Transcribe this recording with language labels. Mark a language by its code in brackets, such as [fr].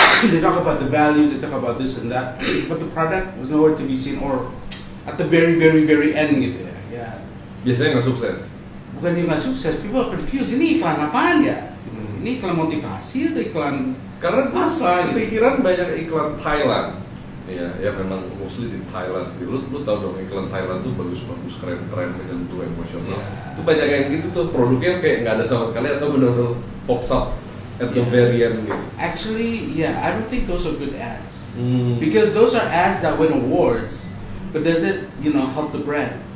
[en] They talk about the values, they talk about this and that, but the product was nowhere to be seen or at the very very very end [id] gitu ya. Biasanya nggak sukses. Bukan dia nggak sukses, [en] people are confused. [id] Ini iklan apaan ya? Ini iklan motivasi atau iklan karena apa? Pikiran banyak iklan Thailand. Ya memang mostly di Thailand sih. Lu tahu dong iklan Thailand tuh bagus-bagus, keren-keren, menyentuh emosional. Itu banyak yang gitu tuh, produknya kayak nggak ada sama sekali atau benar-benar [en] pops up at the very end [id] gitu. [en] Actually, I don't think those are good ads. Because those are ads that win awards, but does it, help the brand?